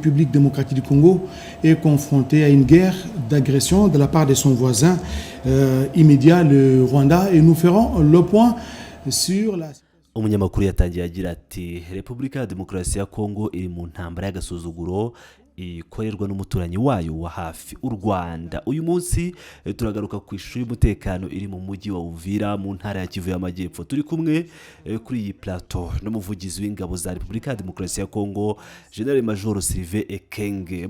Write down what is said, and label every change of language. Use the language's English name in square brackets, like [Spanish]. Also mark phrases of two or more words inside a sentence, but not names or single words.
[French] République démocratique du Congo est confrontée à une guerre d'agression de la part de son voisin immédiat, le Rwanda, et nous ferons le point sur la... [Kinyarwanda] Umunyamakuru yatangiye agira ati Repubulika ya Demokarasi ya Kongo iri mu ntambara y'agasuzuguro ikorerwa n'umuturanyi wayo wa hafi u Rwanda. Uyu munsi turagaruka ku ishuri y'umutekano iri mu mujyi wa Uvira mu ntara ya Kivu y'Amajyepfo. Turi kumwe kuri iyi plateau n'umuvugizi w'ingabo za Repubulika ya Demokarasi ya Kongo, General Major Sylvain Ekenge.